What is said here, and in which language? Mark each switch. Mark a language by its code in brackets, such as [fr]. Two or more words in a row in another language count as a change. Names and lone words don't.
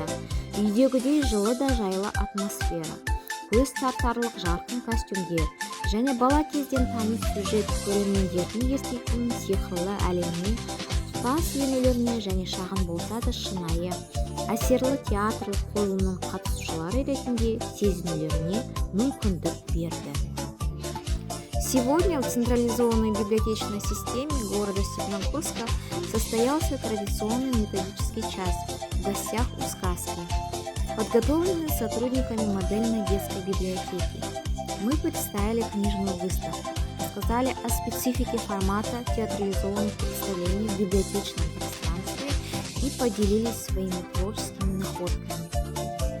[kk] Үйдегідей жылы да жайлы атмосфера, көз тартарлық жарқын костюмдер және бала кезден таныс сюжет көрермендердің еститін сиқырлы әлеміне, тұтас бейнелеріне және шағын болса да шынайы, әсерлі театрлық қойылымның қатысушылары ретінде сезінулеріне мүмкіндік берді. [ru] Сегодня в централизованной библиотечной системе города Степногорска состоялся традиционный методический час в гостях у сказки, подготовленный сотрудниками модельной детской библиотеки. Мы представили книжную выставку, рассказали о специфике формата театрализованных представлений в библиотечном пространстве и поделились своими творческими находками.